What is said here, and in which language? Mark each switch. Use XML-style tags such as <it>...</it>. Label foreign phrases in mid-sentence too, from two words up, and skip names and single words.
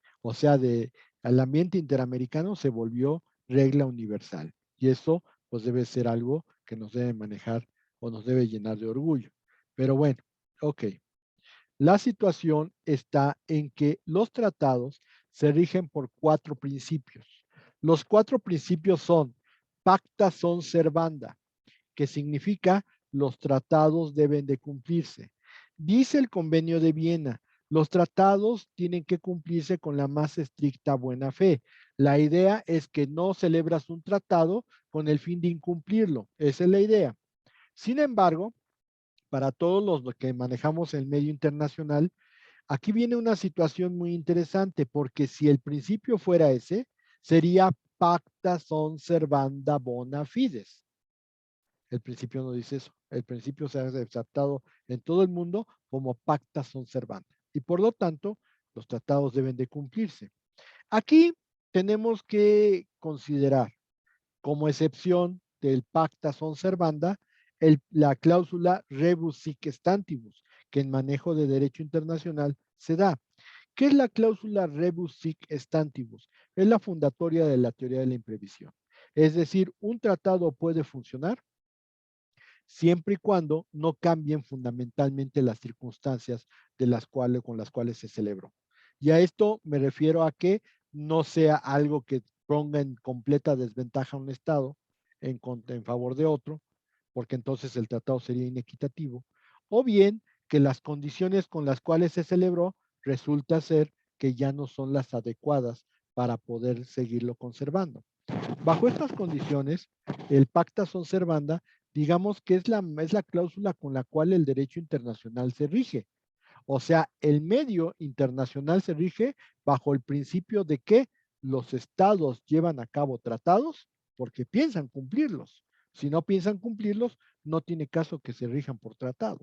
<es>O sea, el ambiente interamericano se volvió regla universal. Y eso, pues, debe ser algo que nos debe manejar o nos debe llenar de orgullo. Pero bueno, ok. La situación está en que los tratados se rigen por 4 principios. Los 4 principios son</es> <la>pacta sunt servanda,</la> <es>que significa los tratados deben de cumplirse. Dice el Convenio de Viena, los tratados tienen que cumplirse con la más estricta buena fe. La idea es que no celebras un tratado con el fin de incumplirlo. Esa es la idea. Sin embargo, para todos los que manejamos el medio internacional, aquí viene una situación muy interesante, porque si el principio fuera ese, sería</es> <la>pacta sunt servanda bona fides.</la> <es>El principio no dice eso. El principio se ha aceptado en todo el mundo como</es> <la>pacta sunt servanda.</la> <es>Y por lo tanto, los tratados deben de cumplirse. Aquí tenemos que considerar como excepción del</es> <la>pacta sunt servanda</la> <es>la cláusula</es> <la>rebus sic stantibus,</la> <es>que en manejo de derecho internacional se da. ¿Qué es la cláusula</es> <la>rebus sic stantibus?</la> <es>Es la fundatoria de la teoría de la imprevisión. Es decir, un tratado puede funcionar siempre y cuando no cambien fundamentalmente las circunstancias con las cuales se celebró. Y a esto me refiero a que no sea algo que ponga en completa desventaja a un Estado en favor de otro, porque entonces el tratado sería inequitativo, o bien que las condiciones con las cuales se celebró resulta ser que ya no son las adecuadas para poder seguirlo conservando. Bajo estas condiciones, el</es> <la>pacta sunt servanda,</la> <es>digamos que es la cláusula con la cual el derecho internacional se rige. O sea, el medio internacional se rige bajo el principio de que los estados llevan a cabo tratados porque piensan cumplirlos. Si no piensan cumplirlos, no tiene caso que se rijan por tratados.</es>